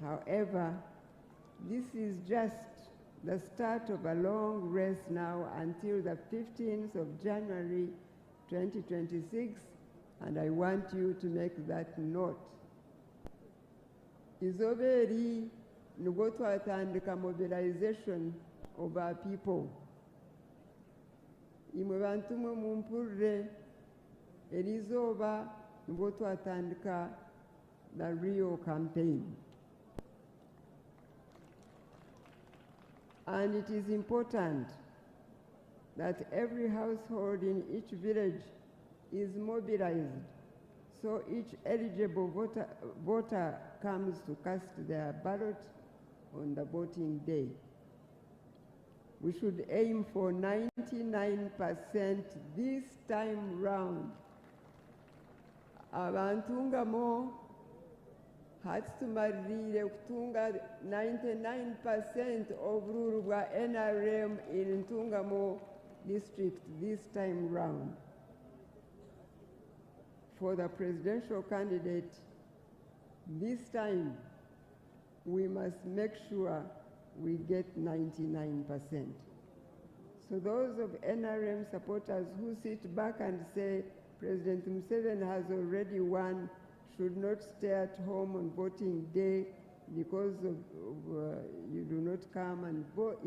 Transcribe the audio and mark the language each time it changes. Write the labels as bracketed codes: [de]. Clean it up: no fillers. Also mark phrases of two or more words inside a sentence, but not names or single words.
[en] However, this is just the start of a long race now until the 15th of January 2026, and I want you to make that note. [nyn] Izoberi nubwo twatandika [en] mobilization of our people. [nyn] Imwe bantu mwe mumpurre erizoba nubwo twatandika [en] the Rio campaign. And it is important that every household in each village is mobilized, so each eligible voter comes to cast their ballot on the voting day. We should aim for 99% this time round. [nyn] Ntungamo hatumarire kutunga [en] 99% of rule wa NRM in Ntungamo district this time round. For the presidential candidate, this time we must make sure we get 99%. So those of NRM supporters who sit back and say President Museveni has already won should not stay at home on voting day because you do not come and vote.